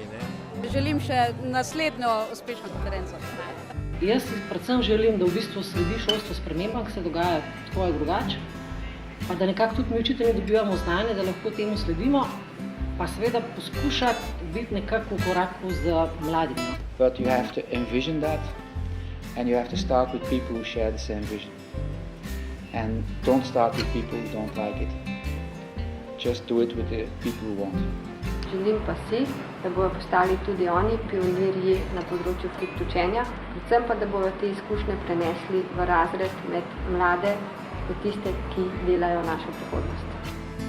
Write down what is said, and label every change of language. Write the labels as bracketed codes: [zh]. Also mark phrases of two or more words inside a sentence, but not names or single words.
[sl] Želim še naslednjo uspešno konferenco. Jaz predvsem želim, da v bistvu sledi šolstvo spremembam, ki se dogaja tako ali drugače, pa da nekako tudi mi učitelji dobivamo znanje, da lahko temu sledimo, pa seveda poskušati biti nekako v koraku z mladimi. [en] But you have to envision that. And you have to start with people who share the same vision. And don't start with people who don't like it. Just do it with the people who want. [sl] Želim pa si, da bodo postali tudi oni pionirji na področju flip učenja, predvsem pa, da bodo te izkušnje prenesli v razred med mlade, med tiste, ki delajo našo prihodnost.